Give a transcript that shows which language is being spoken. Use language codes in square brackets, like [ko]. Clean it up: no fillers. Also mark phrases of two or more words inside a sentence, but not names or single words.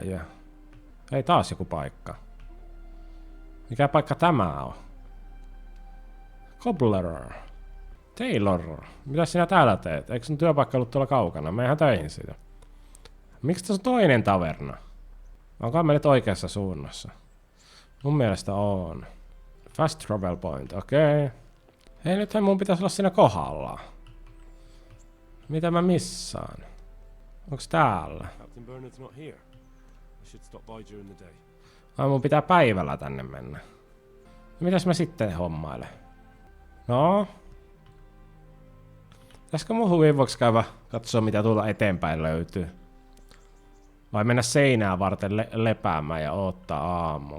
[fi] Ja... Ei taas joku paikka. Mikä paikka tämä on? [en] Cobbler. Taylor. [fi] Mitä sinä täällä teet? Eikö sun työpaikka ollut tuolla kaukana? Meihän töihin siitä. Miksi tässä on toinen taverna? Onko me nyt oikeassa suunnassa? Mun mielestä on. [en] Fast travel point, [fi] okei. Hei, nythän mun pitäisi olla siinä kohdalla. Mitä mä missaan? Onks täällä? [en] Captain Bernard's not here. I should stop by during the day. [fi] Ai mun pitää päivällä tänne mennä. Mitäs mä sitten hommailen? No? Pitäisikö mun huvivuoksi käydä katsoa mitä tuolta eteenpäin löytyy? Vai mennä seinää varten lepäämään ja odottaa aamua?